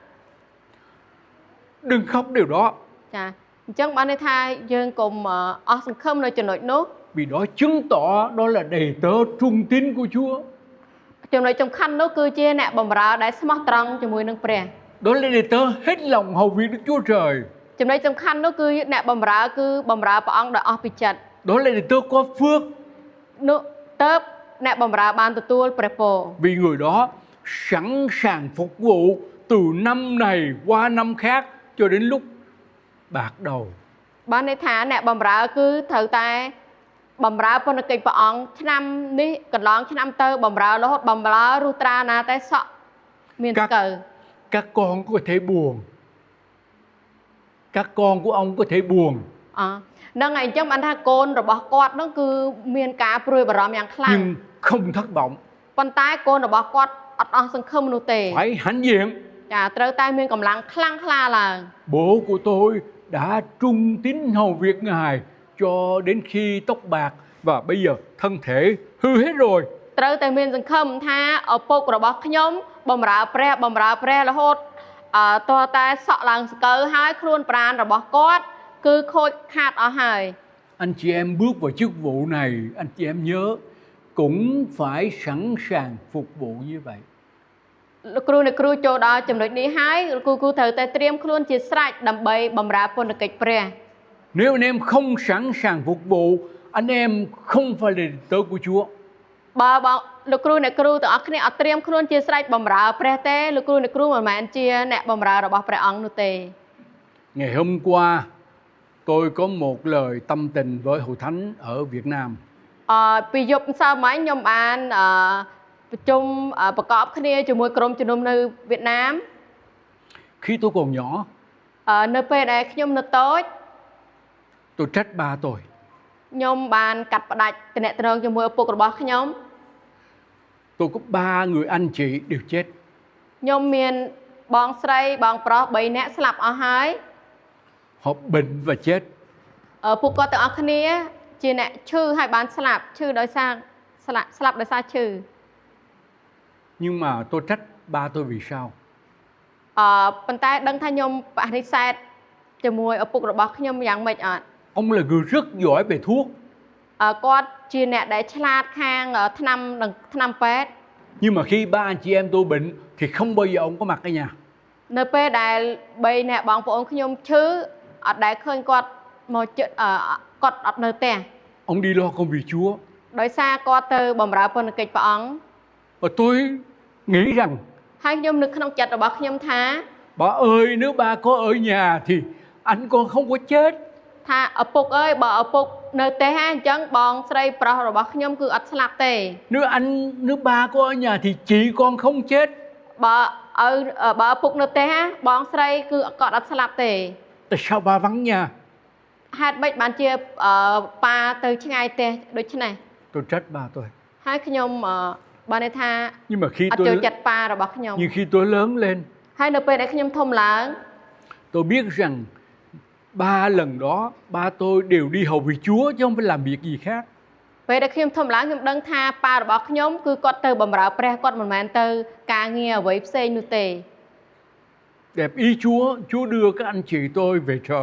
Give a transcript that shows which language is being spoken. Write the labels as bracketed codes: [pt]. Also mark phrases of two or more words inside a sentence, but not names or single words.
[vi] Đừng khóc điều đó. [km] ចាអញ្ចឹងបានន័យថាយើងកុំអស់សង្ឃឹមនៅចំណុចនោះ [vi] Vì đó chứng tỏ đó là đầy tớ trung tín của Chúa. [km] ចំណុចសំខាន់នោះគឺជាអ្នកបម្រើដែលស្មោះត្រង់ជាមួយនឹងព្រះ [vi] Đó là đầy tớ hết lòng hầu việc Đức Chúa Trời. [km] ចំណុចសំខាន់នោះគឺអ្នកបម្រើគឺបម្រើព្រះអង្គដោយអស់ពីចិត្ត [vi] Đó là đầy tớ có phước. [km] នោះទៅអ្នកបម្រើបានទទួលព្រះពរ [vi] Vì người đó sẵn sàng phục vụ từ năm này qua năm khác cho đến lúc bạc đầu. [km] បានន័យថាអ្នកបម្រើគឺត្រូវតែបម្រើប៉ុណ្ណកិច្ចព្រះអង្គឆ្នាំនេះកន្លងឆ្នាំទៅបម្រើរហូតបម្រើរុត្រាណាតែសក់មានស្កើ [vi] Các con có thể buồn. Các con của ông có thể buồn. [km] ហ្នឹងហើយអញ្ចឹងបានថាកូនរបស់គាត់ហ្នឹងគឺមានការព្រួយបារម្ភយ៉ាងខ្លាំង [vi] Nhưng không thất vọng. [km] ប៉ុន្តែកូនរបស់គាត់អត់អស់សង្ឃឹមនោះទេ [vi] Phải hãnh diện. [km] ចាត្រូវតែមានកម្លាំងខ្លាំងក្លាឡើង [vi] Bố của tôi đã trung tín hầu việc Ngài cho đến khi tóc bạc và bây giờ thân thể hư hết rồi. [km] ត្រូវតែមានសង្ឃឹមថាឪពុករបស់ខ្ញុំបម្រើព្រះរហូតតើតែសក់ឡើងស្កើហើយខ្លួនប្រាណរបស់គាត់គឺខូចខាតអស់ហើយ [vi] Anh chị em bước vào chức vụ này, anh chị em nhớ cũng phải sẵn sàng phục vụ như vậy. [km] លោកគ្រូអ្នកគ្រូចូលដល់ចំណុចនេះហើយលោកគ្រូត្រូវតែត្រៀមខ្លួនជាស្រេចដើម្បីបម្រើពន្ធកិច្ចព្រះ [vi] Nếu anh em không sẵn sàng phục vụ, anh em không phải là đệ tử của Chúa. [km] បើលោកគ្រូអ្នកគ្រូទាំងអស់គ្នាអត់ត្រៀមខ្លួនជាស្រេចបម្រើព្រះទេលោកគ្រូអ្នកគ្រូមិនមែនជាអ្នកបម្រើរបស់ព្រះអង្គនោះទេ [vi] Ngày hôm qua tôi có một lời tâm tình với Hội Thánh ở Việt Nam. [km] ពីយប់សៅរ៍មិញខ្ញុំបានប្រជុំប្រកបគ្នាជាមួយក្រុមជំនុំនៅវៀតណាម [vi] Khi tôi còn nhỏ, [km] នៅពេលដែលខ្ញុំនៅតូច [vi] tôi trách ba tôi. [km] ខ្ញុំបានកាត់ផ្ដាច់ទំនាក់ទំនងជាមួយឪពុករបស់ខ្ញុំ [vi] Tôi có 3 người anh chị đều chết. [km] ខ្ញុំមានបងស្រីបងប្រុស3នាក់ស្លាប់អស់ហើយ [vi] Họ bệnh và chết. [km] ពួកគាត់ទាំងអស់គ្នាជាអ្នកឈឺហើយបានស្លាប់ឈឺដោយសារស្លាប់ដោយសារឈឺ [vi] Nhưng mà tôi trách ba tôi vì sao? [km] ប៉ុន្តែដឹងថាខ្ញុំបដិសេធជាមួយឪពុករបស់ខ្ញុំយ៉ាងម៉េចអត់ [vi] Ông là người rất giỏi về thuốc. [km] គាត់ជាអ្នកដែលឆ្លាតខាងថ្នាំពេទ្យ [vi] Nhưng mà khi ba anh chị em tôi bệnh thì không bao giờ ông có mặt ở nhà. [km] នៅពេលដែល3អ្នកបងប្អូនខ្ញុំឈឺអត់ដែលឃើញគាត់មកជិតគាត់អត់នៅផ្ទះ [vi] Ông đi lo công việc Chúa. [km] ដោយសារគាត់ទៅបម្រើពន្ធកិច្ចព្រះអង្គ [vi] Và tôi nghĩ rằng [km] ហើយខ្ញុំនឹកក្នុងចិត្តរបស់ខ្ញុំថា [vi] bà ơi, nếu ba có ở nhà thì anh con không có chết. [km] ថាឪពុកអើយបើឪពុកនៅផ្ទះហ្នឹងអញ្ចឹងបងស្រីប្រុសរបស់ខ្ញុំគឺអត់ស្លាប់ទេ [vi] Nếu ba có ở nhà thì chị con không chết. [km] បើឪពុកនៅផ្ទះហ្នឹងបងស្រីគឺគាត់អត់ស្លាប់ទេ [vi] Tại sao ba vắng nhà? [km] ហេតុម៉េចបានជាប៉ាទៅឆ្ងាយផ្ទះដូច្នេះ [vi] Tôi trách ba tôi. [km] ហើយខ្ញុំបានន័យថា [vi] Nhưng mà [km] អត់ចូលចិត្តប៉ារបស់ខ្ញុំ [vi] nhưng khi tôi lớn lên, [km] ហើយនៅពេលដែលខ្ញុំធំឡើង [vi] tôi biết rằng 3 lần đó ba tôi đều đi hầu việc Chúa chứ không phải làm việc gì khác. [km] ពេលដែលខ្ញុំធំឡើងខ្ញុំដឹងថាប៉ារបស់ខ្ញុំគឺគាត់ទៅបម្រើព្រះគាត់មិនមែនទៅការងារអ្វីផ្សេងនោះទេ [vi] Đẹp ý Chúa, Chúa đưa các anh chị tôi về trời.